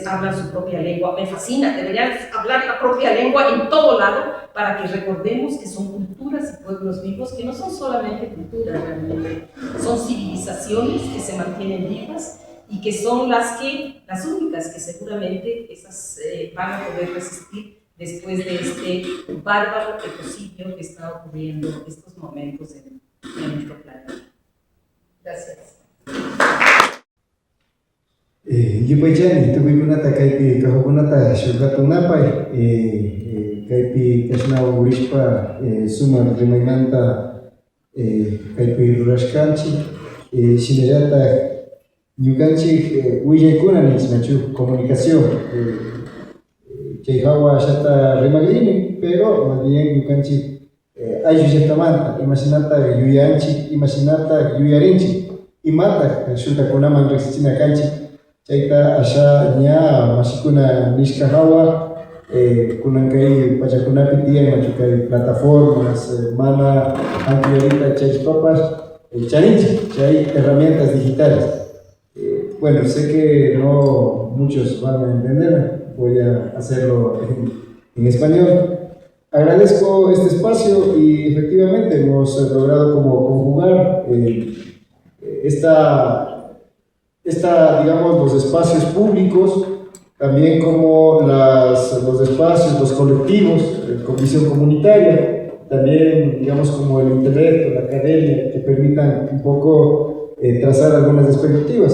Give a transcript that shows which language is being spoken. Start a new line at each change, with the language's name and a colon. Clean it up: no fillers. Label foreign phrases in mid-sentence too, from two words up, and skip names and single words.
Spanish: hablan su propia lengua, me fascina, deberían hablar la propia lengua en todo lado, para que recordemos que son culturas y pueblos vivos, que no son solamente culturas realmente, son civilizaciones que se mantienen vivas y que son las únicas que seguramente esas van a poder resistir después de este bárbaro ecocidio que está ocurriendo en estos momentos en nuestro planeta. Gracias.
Quechua: Yupaychani, tukuikunata kaypi kahukunata shurqatunapay, kaypi kashnawan urishpa sumak rimaymanta kaypi rurashkanchik, shinallatak ñukanchik willaykuna nismachu comunicación, chay hawa ashata rimaqlini,
Spanish: pero más bien
Quechua: ñukanchik ayllullatamanta imashinata yuyanchik, imashinata yuyarinchik, imataq shuntakunaman riqsichina kanchik. Chayta asha ña mashikuna nishka hawa kunankay pachakunapi tiyan machu kay plataformas mana ampliarita chaypapas charinchik chay
Spanish: herramientas digitales. Bueno, sé que no muchos van a entender, voy a hacerlo en español. Agradezco este espacio y efectivamente hemos logrado como conjugar digamos, los espacios públicos, también como los espacios, los colectivos con visión comunitaria, también, digamos, como el intelecto, la academia, que permitan un poco trazar algunas expectativas.